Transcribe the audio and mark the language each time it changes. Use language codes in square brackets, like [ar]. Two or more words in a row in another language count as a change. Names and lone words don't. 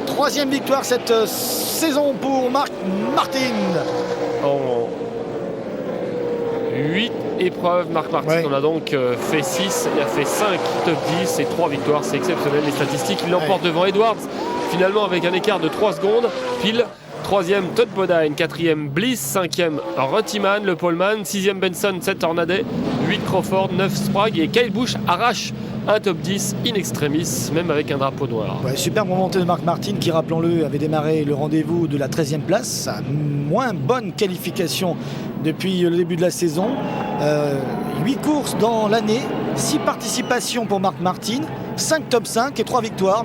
[fr] 3e victoire cette saison pour Marc Martin. En 8 épreuves, Marc Martin en a donc fait 6. Il a fait 5 top 10 et 3 victoires. C'est exceptionnel les statistiques. Il l'emporte devant Edwards, finalement avec un écart de 3 secondes. Pile. 3e Todd Bodine, 4e Bliss, 5e Ruttiman, le poleman, 6e Benson, 7 Hornaday, 8 Crawford, 9 Sprague et Kyle Busch arrache un top 10 in extremis, même avec un drapeau noir. Ouais, superbe remontée de Marc Martin qui, rappelons-le, avait démarré le rendez-vous de la 13e place. Sa moins bonne qualification depuis le début de la saison. 8 courses dans l'année, 6 participations pour Marc Martin, 5 top 5 et 3 victoires.